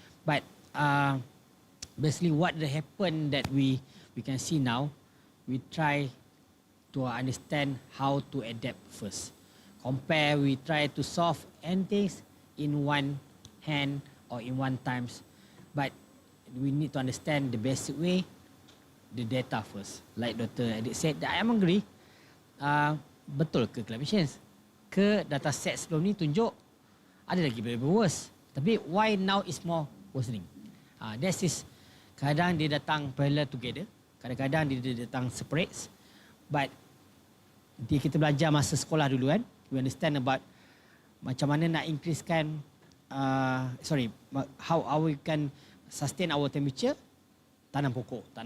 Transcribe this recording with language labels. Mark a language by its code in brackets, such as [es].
[en] But basically what happened that we can see now, we try to understand how to adapt first. We try to solve anything in one hand or in one times. But we need to understand the basic way, the data first. Like Dr. Adik said, I am agree. [ms] Betul ke [en] climate change? [ms] Ke data set sebelum ni tunjuk ada lagi lebih worse. [en] Tapi why now is more worsening? That is, [ms] kadang dia datang [en] parallel together, [ms] kadang-kadang dia datang separate. But kita belajar masa sekolah dulu kan, [en] we understand about [ms] macam mana nak increasekan [en] how we can sustain our temperature. [ms] Tanam pokok.